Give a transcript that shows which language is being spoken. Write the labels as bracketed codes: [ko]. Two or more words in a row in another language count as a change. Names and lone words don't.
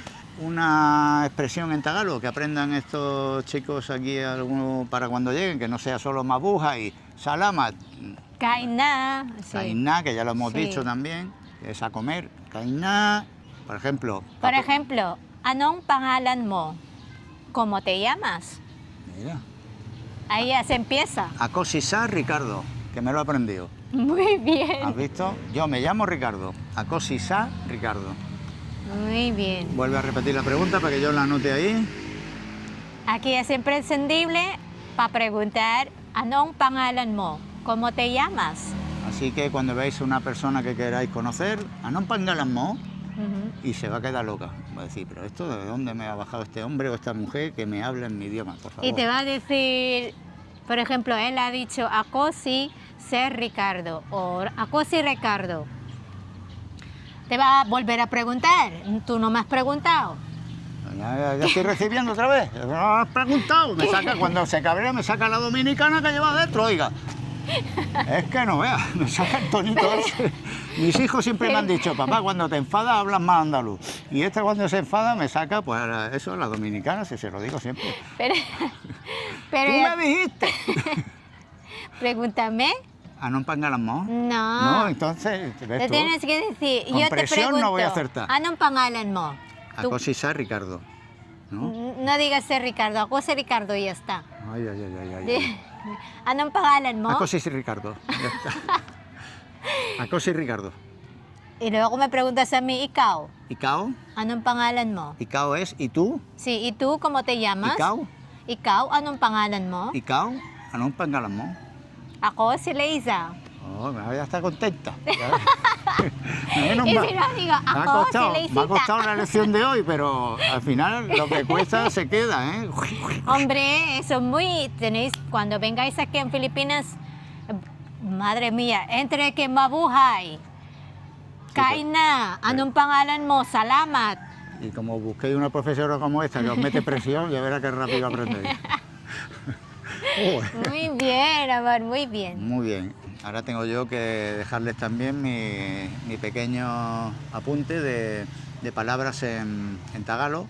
[es] Una expresión en tagalo que aprendan estos chicos aquí para cuando lleguen, que no sea solo mabuja y salamat, Kainá. Sí. kainá, que ya lo hemos Sí. dicho también, que es a comer, kainá, por ejemplo. Por ejemplo, [tl] anong pangalan mo? [es] ¿Cómo te llamas? Mira, Ahí ya se empieza. Acosisá Ricardo, que me lo he aprendido. Muy bien. ¿Has visto? Yo me llamo Ricardo, Acosisá Ricardo. Muy bien. Vuelve a repetir la pregunta para que yo la anote ahí. Aquí es imprescindible para preguntar, [tl] anong pangalan mo? [es] ¿Cómo te llamas? Así que cuando veáis a una persona que queráis conocer, [tl] anong pangalan mo, [es] y se va a quedar loca. Va a decir, pero esto de dónde me ha bajado este hombre o esta mujer que me habla en mi idioma, por favor. Y te va a decir, por ejemplo, él ha dicho, Acosi ser Ricardo o Acosi Ricardo. Te va a volver a preguntar, tú no me has preguntado. Ya estoy recibiendo otra vez. No has preguntado. Me saca, cuando se cabrea, me saca la dominicana que lleva adentro, oiga. Es que no veas, me saca el tonito ese. Mis hijos siempre me han dicho, papá, cuando te enfadas hablas más andaluz. Y este cuando se enfada me saca, pues eso, la dominicana, si se lo digo siempre. Pero ¡Tú me dijiste! pregúntame. [tl] ¿Anong pangalan mo? [es] No. No, entonces, Te ¿ves tú? tienes que decir, Con yo te presión pregunto, no voy a acertar. [tl] anong pangalan mo? [es] Tú- Acosisá Ricardo. ¿No? No digas ser Ricardo, Acosi Ricardo y ya está. Ay, ay, ay, ay, ay. [tl] Anong pangalan mo? [es] Acosi Ricardo. Ya está. Acosi Ricardo. Y luego me preguntas a mí, ikaw, ¿Icao? [tl] anong pangalan mo? [es] ¿Icao es ¿y tú? Sí, ¿y tú cómo te llamas? ¿Icao? [tl] Ikaw, anong pangalan mo? ¿Icao? ¿Anong pangalan mo? Ako si Leiza. [es] Oh, ya está contenta. Menos Y mal. si no, digo, Me ha [tl] ako si [es] costado, Leicita. me ha costado la lección de hoy, pero al final lo que cuesta se queda, ¿eh? Hombre, eso muy... Tenéis, cuando vengáis aquí en Filipinas, madre mía, entre que mabuhay, kaina, [tl] anong pangalan mo, [es] salamat. Y como busquéis una profesora como esta que os mete presión, ya verá qué rápido aprendéis. Muy bien, amor, muy bien. Muy bien. Ahora tengo yo que dejarles también mi pequeño apunte de palabras en tagalo.